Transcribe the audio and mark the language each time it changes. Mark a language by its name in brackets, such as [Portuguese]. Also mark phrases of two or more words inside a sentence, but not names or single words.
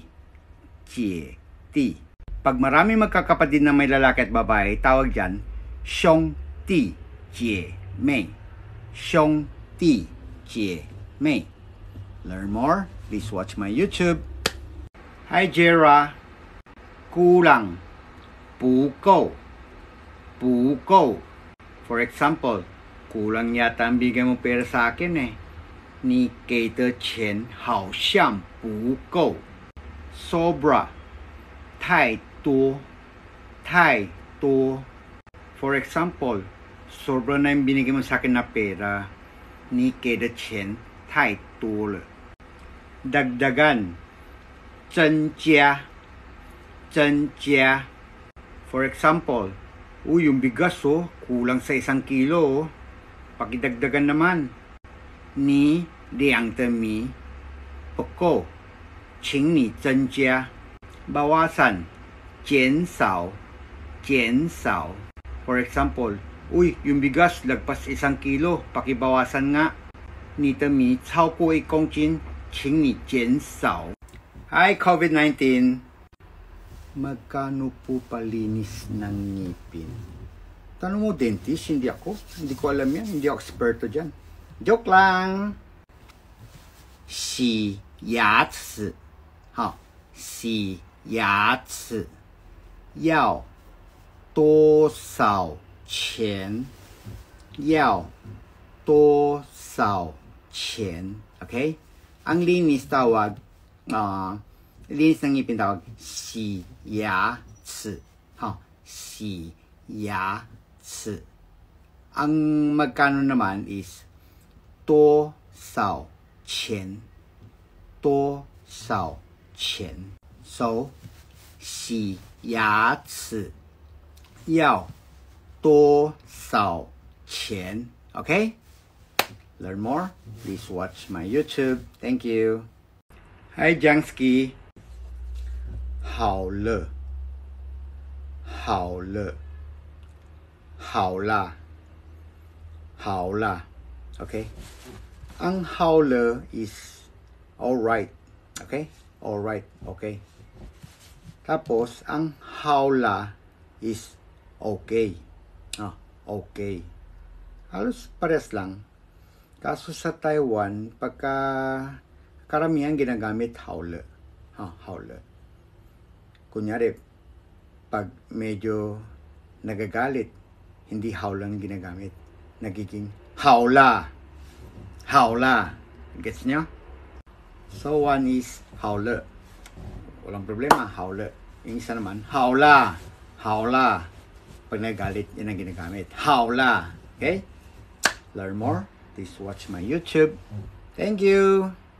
[Chinese] 姐弟. [Filipino] Pag marami magkakapatid na may lalaki at babae, tawag dyan, [Chinese] 兄弟姐妹. 兄弟姐妹. [English] Learn more? Please watch my YouTube. Hi, Jera. [Filipino] Kulang. [Chinese] 不够. 不够. [English] For example, [Filipino] kulang yata ang bigay mo pera sa akin eh. [Chinese] 你给的钱好像不够. [Filipino] Sobra. [Chinese] 太多. 太多. [English] For example, [Filipino] sobra na yung binigay mo sa akin na pera. [Chinese] 你给的钱太多了. [Filipino] Dagdagan. 增加. [Chinese] 增加. [English] For example, [Filipino] yung bigas kulang sa 1 kilo. Pakidagdagan naman. [Chinese] 你2的米不够，请你增加。bawasan, 减少，减少。 [English] For example, [Filipino] yung bigas lagpas 1 kilo, pakibawasan nga. [Chinese] 你的米超过1公斤，请你减少。Hi, COVID-19. [Filipino] Magkano po palinis ng ngipin? Tanong mo, dentist, hindi ako. Hindi ko alam yan. Hindi ako eksperto dyan. Joke lang. [Chinese] 洗牙齿. 洗牙齿要多少钱？要多少钱？ Okay? [Filipino] Ang linis tawag, linis ng ngipin tawag, [Chinese] 洗牙齿. 洗牙齿. [Filipino] Ang magkano naman is [Chinese] 多少钱？多少钱？ So, 洗牙齿要多少钱？ Okay? [English] Learn more? Please watch my YouTube. Thank you. Hi, Jangsky. [Chinese] 好了， 好了，好啦，好啦，okay? [English] Ang 好了 is alright, okay? Alright, [Filipino] okay? Tapos, ang 好啦 [English] is okay. [Filipino] Okay. Halos parehas lang. Kaso sa Taiwan, pagka karamihan ginagamit 好了. 好了. Kunyari, pag medyo nagagalit, hindi 好lang ginagamit. Nagiging 好啦. 好啦. Gets nyo? [English] So, one is 好了. [Filipino] Walang problema, [Chinese] 好了. [Filipino] Yung isa naman, [Chinese] 好啦. 好啦. [Filipino] Pag nagagalit, yun ang ginagamit. [Chinese] 好啦. [English] Okay? Learn more. Please watch my YouTube. Thank you.